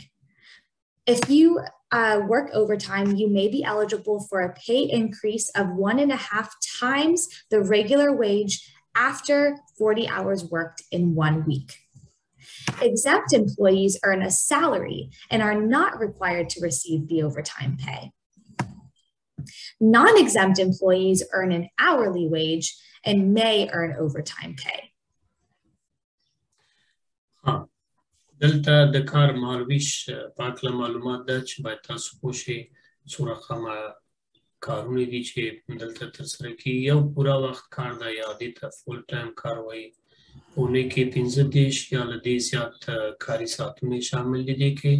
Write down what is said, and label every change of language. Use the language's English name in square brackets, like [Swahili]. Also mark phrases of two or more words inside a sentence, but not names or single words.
[English] If you work overtime, you may be eligible for a pay increase of 1.5 times the regular wage after 40 hours worked in 1 week. Exempt employees earn a salary and are not required to receive the overtime pay. Non-exempt employees earn an hourly wage and may earn overtime pay. [Pashto] دلته د کار مهالویش په هکله معلومات ده چې باید تاسو پوه شئ څو رقمه کارونه دي چې دلته ترسره کېږي. یو پوره وخت کار ده یا دې ته [English] full time [Pashto] کار وایي. په اونۍ کې 15 یا له دې زیات کاري ساعتونه شامل دي دې کې.